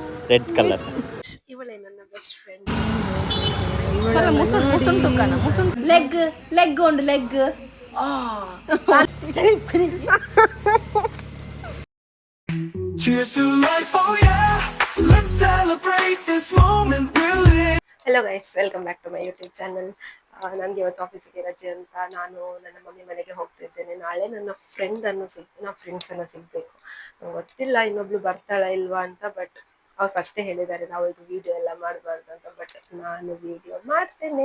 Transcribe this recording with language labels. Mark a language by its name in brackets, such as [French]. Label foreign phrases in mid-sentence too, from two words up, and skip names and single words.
[English] Red color. [Kannada] ಇವಳೇ ನನ್ನ [English] best friend. leg leg ಉಂಡು ಲೆಗ್. Cheers to life, oh yeah. Let's celebrate this moment we're living. Hello guys, welcome back to my YouTube channel. [Kannada] ನನಗೆ ಇವತ್ತು ಆಫೀಸಿಗೆ ರಜೆ ಅಂತ ನಾನು ನನ್ನ ಮಮ್ಮಿ ಮನೆಗೆ ಹೋಗ್ತಿದ್ದೇನೆ. ನಾಳೆ ನನ್ನ ಫ್ರೆಂಡ್ಸನ್ನು ಸಿಗಬೇಕು. ಗೊತ್ತಿಲ್ಲ ಇನ್ನೊಬ್ಳು ಬರ್ತಾಳ ಇಲ್ವಾ ಅಂತ, ಬಟ್ ಅವ್ರು ಫಸ್ಟೇ ಹೇಳಿದ್ದಾರೆ ನಾವು ಇದು ವಿಡಿಯೋ ಎಲ್ಲ ಮಾಡಬಾರ್ದು ಅಂತ. ಬಟ್ ನಾನು ವಿಡಿಯೋ ಮಾಡ್ತೇನೆ.